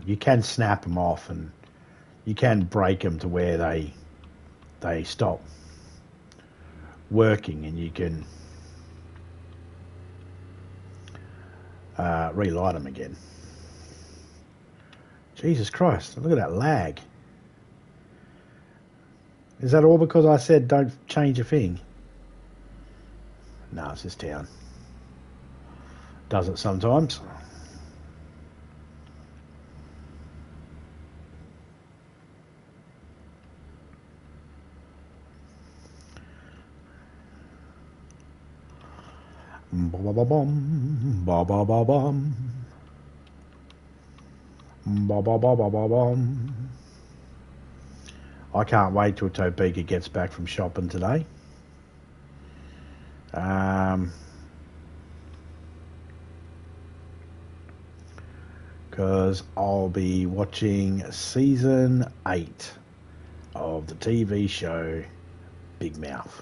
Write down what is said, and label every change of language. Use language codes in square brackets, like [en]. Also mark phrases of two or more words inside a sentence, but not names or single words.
[en] You can snap them off and you can break them to where they stop working, and you can relight them again. Jesus Christ, look at that lag. Is that all because I said don't change a thing? No, it's this town. Does it sometimes. Ba-ba-ba-bum, ba-ba-ba-bum, ba-ba-ba-ba-ba-bum. I can't wait till Topeka gets back from shopping today. Because I'll be watching season 8 of the TV show Big Mouth.